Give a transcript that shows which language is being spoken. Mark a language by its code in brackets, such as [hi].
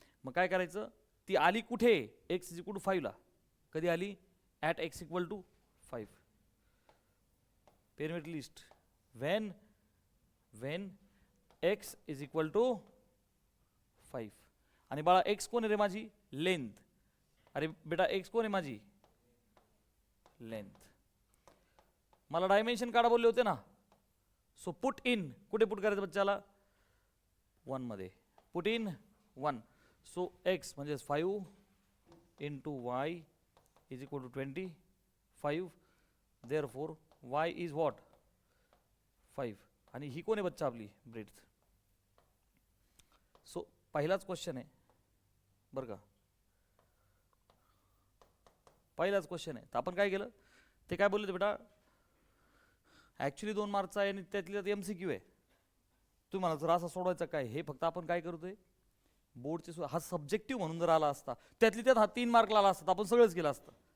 [mr] मग काय करायचं ती आली कुठे x इज इक्वल टू 5 ला कधी आली at x equal to 5 perimeter list [en] when x is equal to 5 [mr] आणि बाळा x कोण आहे रे माझी लेंथ. अरे बेटा x कोण आहे माझी लेंथ. मला डायमेन्शन काढा बोलले होते ना सो पुट इन कुठे पुट करायचं बच्चाला 1 मध्ये पुट इन 1. [en] so x म्हणजे 5 into y is equal to 25 therefore y is what 5 [mr] आणि ही कोण आहे बच्चा आपली ब्रेड्थ. सो पहिलाच क्वेश्चन आहे बरं का पहिलाच क्वेश्चन आहे. तर आपण काय केलं, ते काय बोलले बेटा, ॲक्च्युली 2 मार्कचा आहे आणि त्यातल्या त्यात MCQ आहे. तुम्ही मला जर असा सोडवायचा काय, हे फक्त आपण काय करतोय बोर्डचे, हा सब्जेक्टिव्ह म्हणून जर आला असता त्यातली त्यात हा 3 मार्कला आला असता, आपण सगळंच केलं असतं.